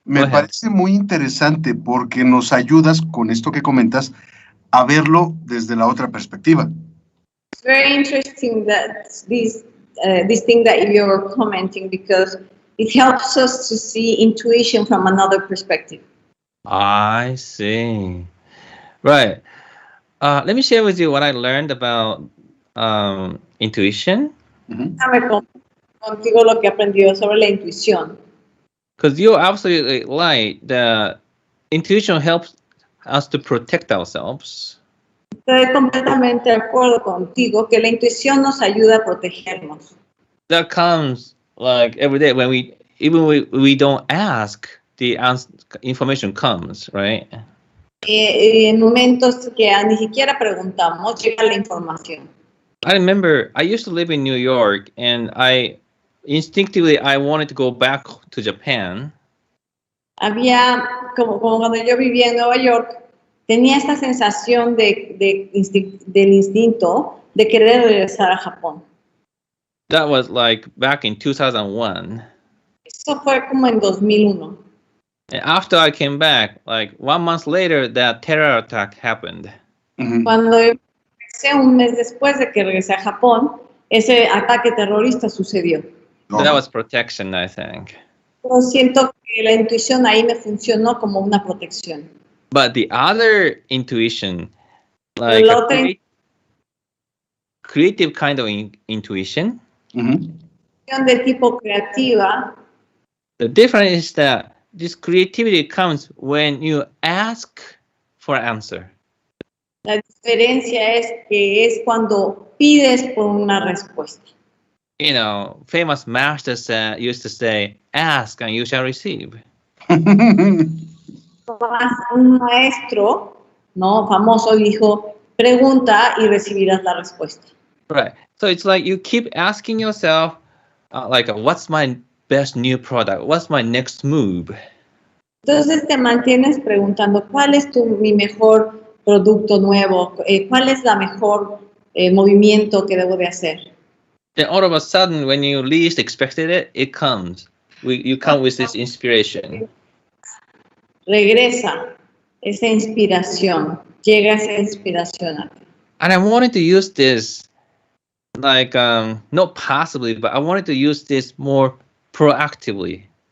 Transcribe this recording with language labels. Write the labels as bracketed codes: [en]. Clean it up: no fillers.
[es] Me parece muy interesante porque nos ayudas con esto que comentas a verlo desde la otra perspectiva. [en] It's very interesting that this thing that you're commenting, because it helps us to see intuition from another perspective. I see. Right. Let me share with you what I learned about intuition. [es] Contigo lo que he aprendido sobre la intuición. [en] Because you're absolutely right. The intuition helps us to protect ourselves. [es] Estoy completamente de acuerdo contigo que la intuición nos ayuda a protegernos. [en] That comes like every day when we don't ask, the information comes, right? [es] En momentos que ni siquiera preguntamos, llega la información. [en] I remember I used to live in New York, and instinctively I wanted to go back to Japan. [es] Había, como cuando yo vivía en Nueva York, tenía esta sensación del instinto de querer regresar a Japón. [en] That was like back in 2001. [es] Eso fue como en 2001. [en] And after I came back, like 1 month later, that terror attack happened. [es] Cuando regresé, un mes después de que regresé a Japón, ese ataque terrorista sucedió. [en] That was protection, I think. [es] Pero siento que la intuición ahí me funcionó como una protección. [en] But the other intuition, like a creative kind of intuition, [es] de tipo creativa, [en] the difference is that this creativity comes when you ask for an answer. [es] La diferencia es que es cuando pides por una respuesta. [en] You know, famous masters used to say, ask and you shall receive. [es] Un maestro, ¿no?, famoso dijo, pregunta y recibirás la respuesta. [en] Right. So it's like you keep asking yourself, what's my best new product? What's my next move? [es] Entonces te mantienes preguntando, ¿cuál es mi mejor producto nuevo? ¿Cuál es la mejor movimiento que debo de hacer. [en] Then all of a sudden, when you least expected it, it comes. You come with this inspiration. [es] Regresa esa inspiración, llega esa inspiración a ti. [en] And I wanted to use this, like, not passively, but I wanted to use this more proactively.